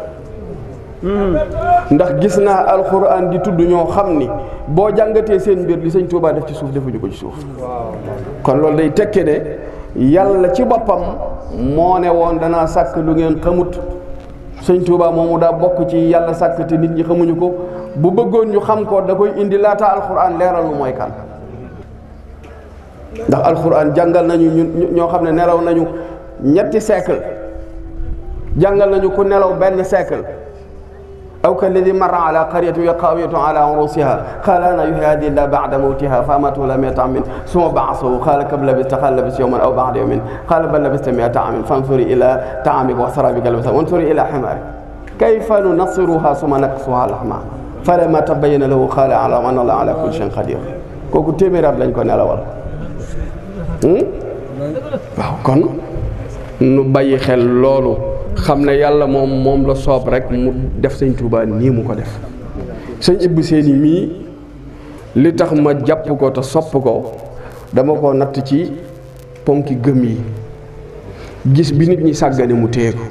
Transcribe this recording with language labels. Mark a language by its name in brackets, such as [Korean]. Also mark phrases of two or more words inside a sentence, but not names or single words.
[Wolof] ndax gis naa alquran di tudd ñoo xam ni boo jàngatee seen mbir li Sëñ Tuubaa def ci suuf defuñu ko ci suuf kon loolu day tekke ne yàlla ci boppam moo ne woon danaa sàkk lu ngeen xamut Sëñ Tuubaa moomu daa bokk ci yàlla sàkk te nit ñi xamuñu ko bu bëggoon ñu xam ko da koy indi laata alquran leeral lu mooy kan ndax alquran jàngal nañu ñoo xam ne nelaw nañu ñetti siècle jàngal nañu ku nelaw benn siècle [Arabic] أو كالذي مر على قرية وخاوية على عروشها قال أنى يحيي هذه إلا بعد موتها فأماته الله مائة عام ثم بعثه قال كم لبثت قال لبثت يوما أو بعض يوم قال بل لبثت مائة عام فانظر إلى طعامك وشرابك وانظر إلى حمارك كيف ننشزها ثم نكسوها لحما فلما تبين له قال أعلم أن الله على كل شيء قدير [Wolof] kooku téeméeri at lañ ko nelawal. waaw kon nu bàyyi xel loolu xam ne yàlla moom la soob rek mu def sëñ Tuubaa nii mu ko def. sëñ Ibbu Seeni mii li tax ma jàpp ko te sopp ko dama ko natt ci ponki gëm yi gis bi nit ñi sàggane mu téye ko.